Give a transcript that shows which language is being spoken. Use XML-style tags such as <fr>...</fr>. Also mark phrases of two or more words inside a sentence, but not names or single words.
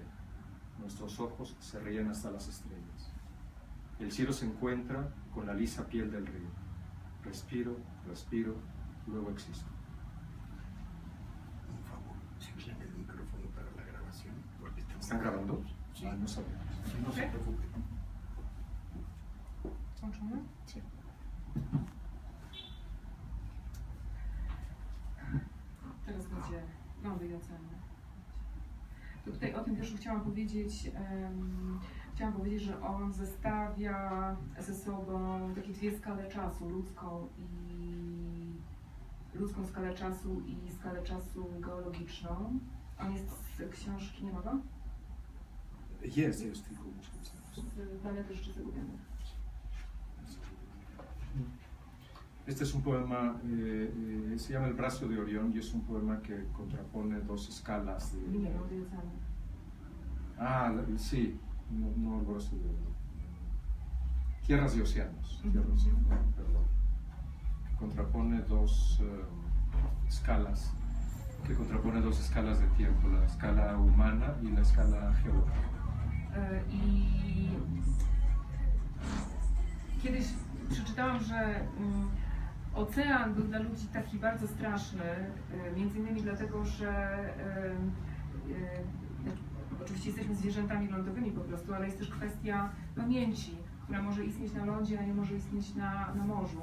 <es>Nuestros ojos se ríen hasta las estrellas. El cielo se encuentra con la lisa piel del río. Respiro, respiro, luego existo. Por favor, cierren el micrófono para la grabación. Porque ¿Están grabando? Sí. Ah, no sabía. Sí, no se preocupe.</es> <pl>Włączone?</pl> <es>Sí.</es> <pl>Teraz będzie lądy i oceany. To tutaj o tym też chciałam powiedzieć, że on zestawia ze sobą takie dwie skale czasu, ludzką skalę czasu i skalę czasu geologiczną. On jest z książki, nie ma go? Jest tylko muszę Z Planety Rzeczy Zagubionych.</pl> <es>Este es un poema, se llama El brazo de Orión y es un poema que contrapone dos escalas de...</es> <pl>Nie, lądy i oceany.</pl> <es>Sí, no el brazo de Orión. Tierras y océanos, perdón. Que contrapone dos escalas, de tiempo, la escala humana y la escala geológica.</es> <pl>I kiedyś przeczytałam, że ocean był dla ludzi taki bardzo straszny, między innymi dlatego, że oczywiście jesteśmy zwierzętami lądowymi po prostu, ale jest też kwestia pamięci, która może istnieć na lądzie, a nie może istnieć na morzu.</pl>